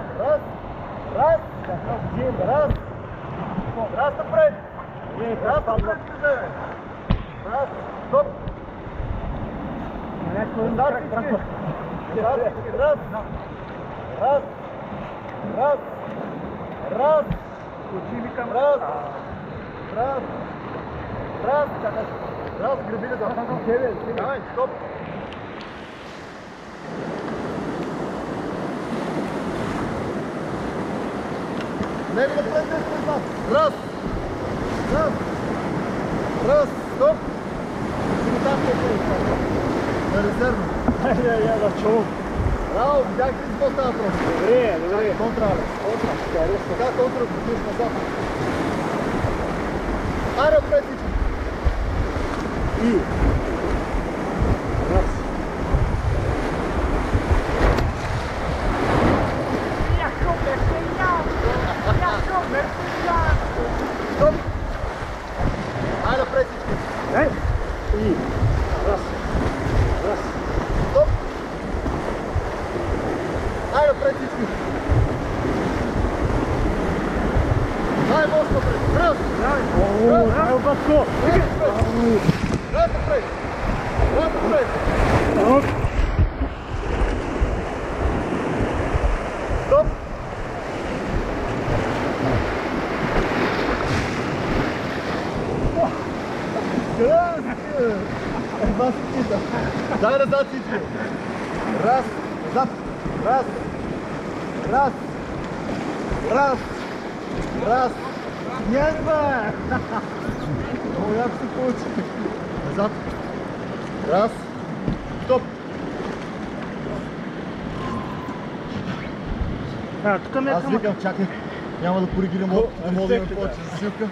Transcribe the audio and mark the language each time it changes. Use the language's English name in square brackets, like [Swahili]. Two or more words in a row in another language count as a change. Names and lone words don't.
[Bulgarian] Раз! Раз! Раз! Раз напред! Раз напред ще вземе! Раз! Стоп! Назад всички! Назад всички! Раз! Раз! Раз! Раз! Очи ми към Раз! Раз! Раз! Раз! Греби ли да? Давай, стоп! Него напред, не назад! Раз! Раз! Раз! Стоп! Ще го там на резервно. Я да чувам. Браво, видях ли какво става просто? Добре. Контра, бе. Контра. Така контра спустиш назад. Айде напред всички. И. Раз. Стоп. Айде напред всички. И. Раз. Раз. Стоп. Айде напред всички. Най-мощно напред. Раз. Дай, батко! Раз напред. Раз напред. Стоп. Едва се чита. Дай назад всички. Раз. Назад. Раз. Раз. Раз. Раз. Yes, бе! Много яко се получи. Назад. Раз. Стоп. Тук ме е Аз към... викам, чакай. Няма да коригирам опит, не мога да имам повече засилка.